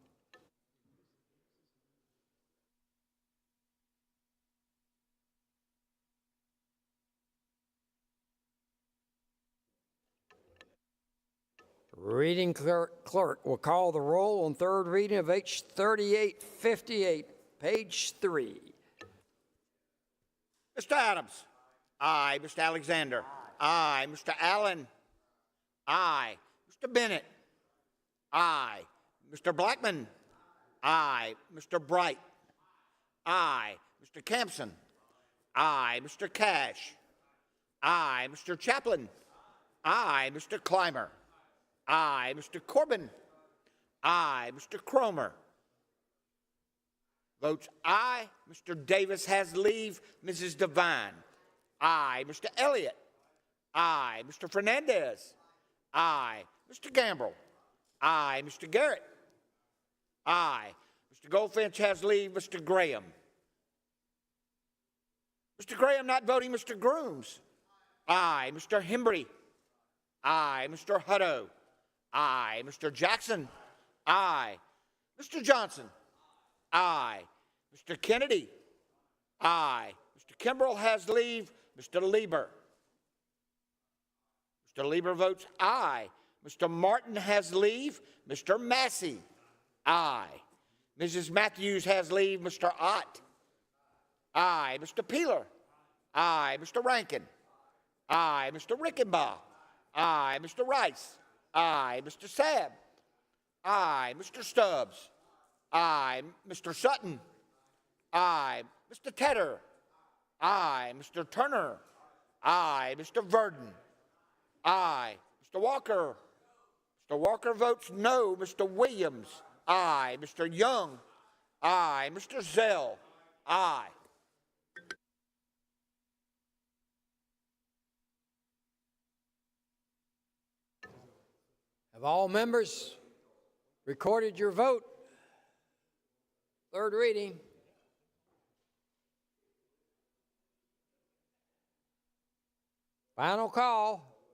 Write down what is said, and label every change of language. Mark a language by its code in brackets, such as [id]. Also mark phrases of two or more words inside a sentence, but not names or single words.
[en] Reading clerk will call the roll on third reading of H 3858, page 3. Mr. Adams. Aye. Mr. Alexander. Aye. Mr. Allen. Aye. Mr. Bennett. Aye. Mr. Blackman. Aye. Mr. Bright. Aye. Mr. Campson. Aye. Mr. Cash. Aye. Mr. Chaplin. Aye. Mr. Clymer. Aye. Mr. Corbin. Aye. Mr. Cromer. Votes aye. Mr. Davis has leave. Mrs. Devine. Aye. Mr. Elliott. Aye. Mr. Fernandez. Aye. Mr. Gamble. Aye. Mr. Garrett. Aye. Mr. Goldfinch has leave. Mr. Graham. Mr. Graham not voting. Mr. Grooms. Aye. Mr. Hembry. Aye. Mr. Hutto. Aye. Mr. Jackson. Aye. Mr. Johnson. Aye. Mr. Kennedy. Aye. Mr. Kimbrell has leave. Mr. Lieber. Mr. Lieber votes aye. Mr. Martin has leave. Mr. Massey. Aye. Mrs. Matthews has leave. Mr. Ott. Aye. Mr. Peeler. Aye. Mr. Rankin. Aye. Mr. Rickenbaugh. Aye. Mr. Rice. Aye. Mr. Sabb. Aye. Mr. Stubbs. Aye. Mr. Sutton. Aye. Mr. Tedder. Aye. Mr. Turner. Aye. Mr. Verdon. Aye. Mr. Walker. Mr. Walker votes no. Mr. Williams. Aye. Mr. Young. Aye. Mr. Zell. Aye. Have all members recorded your vote? Third reading. Final call.